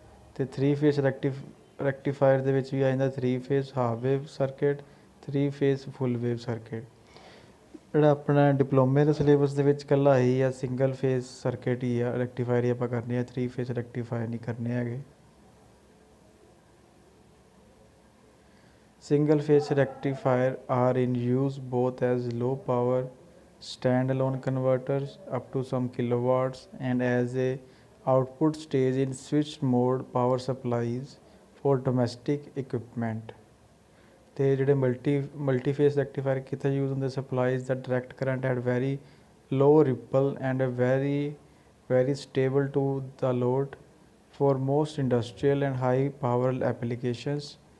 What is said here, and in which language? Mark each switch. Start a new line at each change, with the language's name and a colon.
Punjabi: ਅਤੇ 3 ਫੇਸ ਰੈਕਟੀਫਾਇਰ ਦੇ ਵਿੱਚ ਵੀ ਆ ਜਾਂਦਾ 3 face half wave circuit, 3 face ਫੁੱਲ ਵੇਵ ਸਰਕਿਟ। ਜਿਹੜਾ ਆਪਣਾ ਡਿਪਲੋਮੇ ਦੇ ਸਿਲੇਬਸ ਦੇ ਵਿੱਚ ਇਕੱਲਾ ਹੀ ਆ ਸਿੰਗਲ ਫੇਸ ਸਰਕਿਟ ਹੀ ਆ ਰੈਕਟੀਫਾਇਰ ਹੀ ਆਪਾਂ ਕਰਨੇ ਆ, 3 ਫੇਸ ਰੈਕਟੀਫਾਇਰ ਨਹੀਂ ਕਰਨੇ ਹੈਗੇ।
English: Single phase rectifier are in use both as low power standalone converters up to some kilowatts and as a output stage in switched mode power supplies for domestic equipment.
Punjabi: ਤੇ ਜਿਹੜੇ multi-phase rectifier ਕਿੱਥੇ use ਹੁੰਦੇ?
English: supplies the direct current at very low ripple and very stable to the load for most industrial and high power applications.